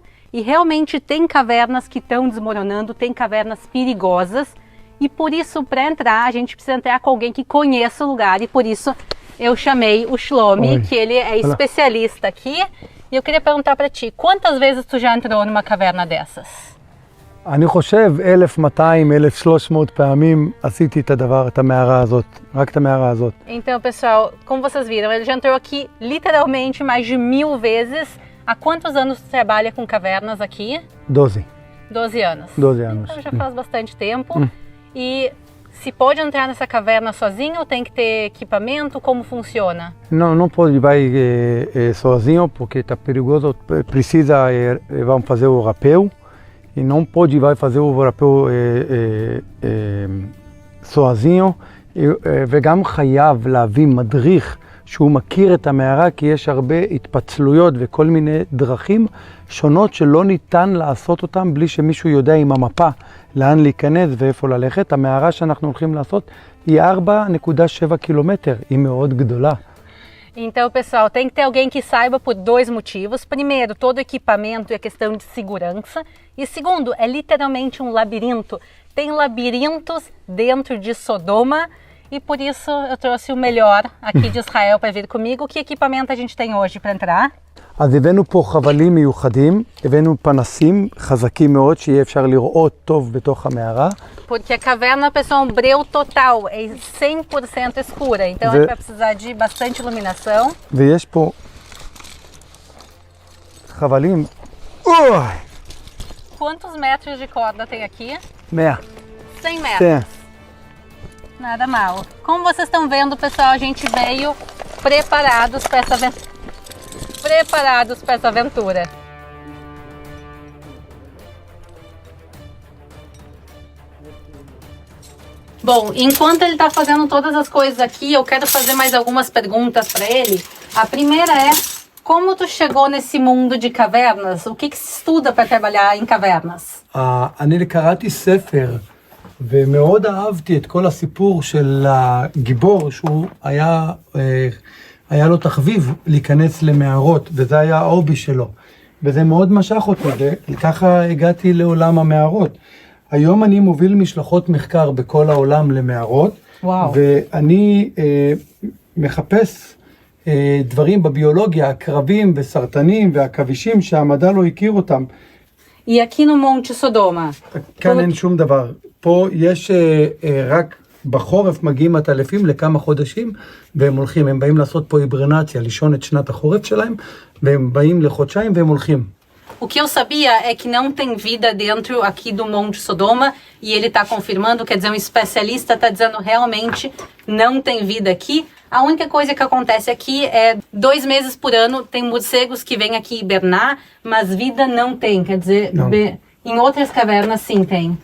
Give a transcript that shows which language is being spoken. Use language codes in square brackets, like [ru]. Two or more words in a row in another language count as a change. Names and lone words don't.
[pt] E realmente tem cavernas que estão desmoronando, tem cavernas perigosas. E por isso, para entrar, a gente precisa entrar com alguém que conheça o lugar. E por isso eu chamei o Shlomi, que ele é especialista aqui. E eu queria perguntar para ti, quantas vezes tu já entrou numa caverna dessas? [he] אני חושב 1,200, 1,300 פעמים עשיתי את המערה הזאת, רק את המערה הזאת. [pt] Então, pessoal, como vocês viram, ele já entrou aqui literalmente mais de 1000 vezes. Há quantos anos tu trabalha com cavernas aqui? 12. 12 anos. 12 anos. Então já faz bastante tempo. E se pode entrar nessa caverna sozinho ou tem que ter equipamento? Como funciona? Não pode vai sozinho porque está perigoso, precisa, vamos fazer o rapel. E não pode vai fazer o rapel sozinho, [he] וגם חייב להביא מדריך שהוא מכיר את המערה, כי יש הרבה התפצלויות וכל מיני דרכים שונות שלא ניתן לעשות אותם בלי שמישהו יודע עם המפה לאן להיכנס ואיפה ללכת. המערה שאנחנו הולכים לעשות היא 4.7 קילומטר, היא מאוד גדולה. [pt] Então, pessoal, tem que ter alguém que saiba por dois motivos. Primeiro, todo o equipamento e a questão de segurança. E segundo, é literalmente um labirinto. Tem labirintos dentro de Sodoma e por isso eu trouxe o melhor aqui de Israel para vir comigo. Que equipamento a gente tem hoje para entrar? [he] אז הבאנו פה חבלים מיוחדים, הבאנו פנסים חזקים מאוד שיהיה אפשר לראות טוב בתוך המערה. [pt] Porque a caverna, pessoal, é um breu total, é 100% escura, então a gente vai precisar de bastante iluminação. [he] ויש פה חבלים. [pt] Quantos metros de corda tem aqui? 100. 100 metros. Nada mal. Como vocês estão vendo, pessoal, a gente veio preparados para essa aventura. Bom, enquanto ele está fazendo todas as coisas aqui, eu quero fazer mais algumas perguntas para ele. A primeira é, como tu chegou nesse mundo de cavernas? O que se estuda para trabalhar em cavernas? [he] אני קראתי ספר, ומאוד אהבתי את כל הסיפור של הגיבור, שהוא היה לו תחביב להיכנס למערות, וזה היה ההובי שלו. וזה מאוד משך אותי, וככה הגעתי לעולם המערות. היום אני מוביל משלחות מחקר בכל העולם למערות, ואני מחפש דברים בביולוגיה, הקרבים וסרטנים והכבישים שהמדע לא הכיר אותם. [pt] E aqui no Monte Sodoma? [he] כאן אין שום דבר. פה יש רק בחורף מגיעים הטלפים לכמה חודשים, והם הולכים, הם באים לעשות פה היברנציה, לישון את שנת החורף שלהם, והם באים לחודשיים והם הולכים. [pt] O que eu sabia é que não tem vida dentro aqui do Monte Sodoma, e ele está confirmando, quer dizer, um especialista está dizendo realmente não tem vida aqui. A única coisa que acontece aqui é 2 meses por ano tem morcegos que vêm aqui hibernar, mas vida não tem, quer dizer, em outras cavernas sim tem.